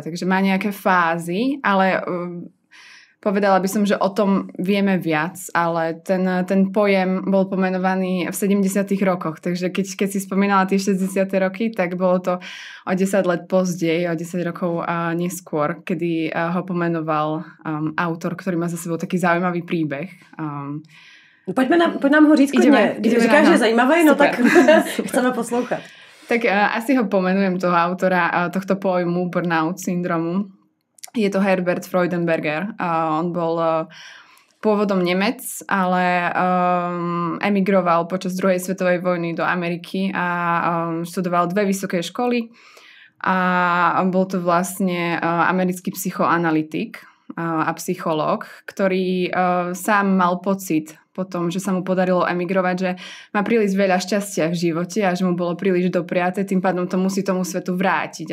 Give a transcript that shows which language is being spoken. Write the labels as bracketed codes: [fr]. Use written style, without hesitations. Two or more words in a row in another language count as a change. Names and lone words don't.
[sk] Takže má nejaké fázy, ale povedala by som, že o tom vieme viac, ale ten pojem bol pomenovaný v 70. rokoch, takže keď si spomínala tie 60. roky, tak bolo to [cs] o 10 let pozdej, [sk] o 10 rokov neskôr, kedy ho pomenoval autor, ktorý má za sebou taký zaujímavý príbeh. [cs] Pojď nám ho říct klidně. Když říkáš, že je zajímavý, no tak chceme poslouchat. [sk] Tak asi ho pomenujem, toho autora tohto pojmu burnout syndromu. Je to Herbert Freudenberger. On bol pôvodom Nemec, ale emigroval počas druhej svetovej vojny do Ameriky a študoval 2 vysoké školy a bol to vlastne americký psychoanalytik a psychológ, ktorý sám mal pocit potom, že sa mu podarilo emigrovať, že má príliš veľa šťastia v živote a že mu bolo príliš dopriaté, tým pádom to musí tomu svetu vrátiť.